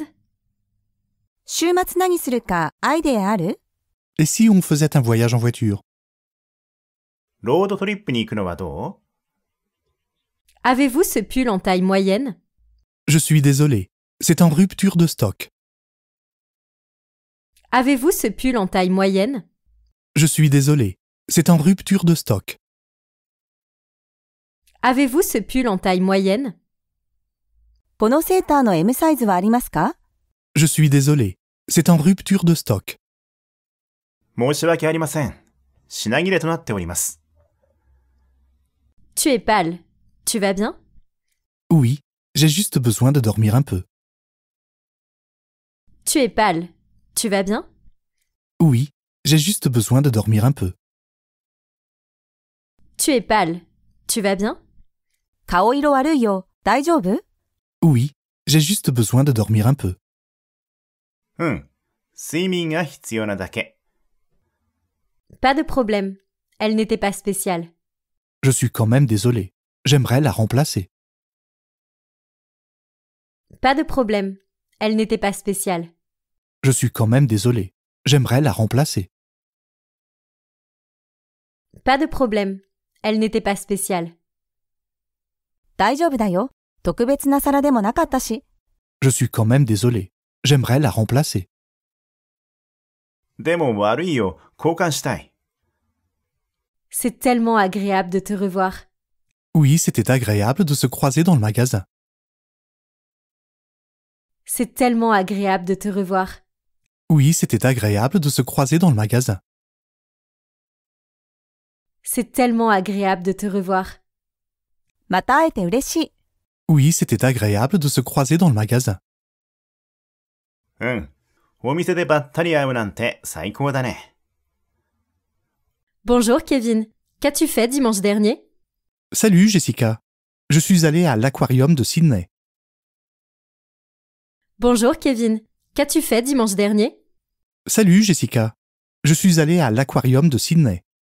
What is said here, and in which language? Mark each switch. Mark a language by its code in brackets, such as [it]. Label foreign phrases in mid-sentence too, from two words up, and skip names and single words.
[ja] 週末何するかアイデアある？ [fr] Et si on faisait un voyage en voiture? [ja] ロードトリップに行くのはどう？ [fr] Avez-vous ce pull en taille moyenne? Je suis désolé. C'est en rupture de stock. Avez-vous ce pull en taille moyenne? Je suis désolé. C'est en rupture de stock. Avez-vous ce pull en taille moyenne? [ja] このセーターの M サイズはありますか？ [fr] Je suis désolé. C'est en rupture de stock. [ja] 申し訳ありません。品切れとなっております。 [fr] Tu es pâle. Tu vas bien? Oui, j'ai juste besoin de dormir un peu. Tu es pâle. Tu vas bien? Oui, j'ai juste besoin de dormir un peu. Tu es pâle. Tu vas bien? [ja] 顔色悪いよ。大丈夫？ [fr] Oui, j'ai juste besoin de dormir un peu. [ja] うん。睡眠が必要なだけ。 [fr] Pas de problème. Elle n'était pas spéciale. Je suis quand même désolé. J'aimerais la remplacer. Pas de problème. Elle n'était pas spéciale. Je suis quand même désolé. J'aimerais la remplacer. Pas de problème. Elle n'était pas spéciale. [ja] 大丈夫だよ。特別な皿でもなかったし。 [fr] Je suis quand même désolé. J'aimerais la remplacer. [ja] でも悪いよ。交換したい。 [fr] C'est tellement agréable de te revoir. Oui, c'était agréable de se croiser dans le magasin. C'est tellement agréable de te revoir. Oui, c'était agréable de se croiser dans le magasin. C'est tellement agréable de te revoir. [ja] また会えて嬉しい。 [fr] Oui, c'était agréable de se croiser dans le magasin. [ja] うん。お店でばったり会うなんて最高だね。 [fr] Bonjour Kevin. Qu'as-tu fait dimanche dernier? Salut Jessica. Je suis allé à l'aquarium de Sydney. Bonjour Kevin. Qu'as-tu fait dimanche dernier? Salut Jessica. Je suis allé à l'aquarium de Sydney.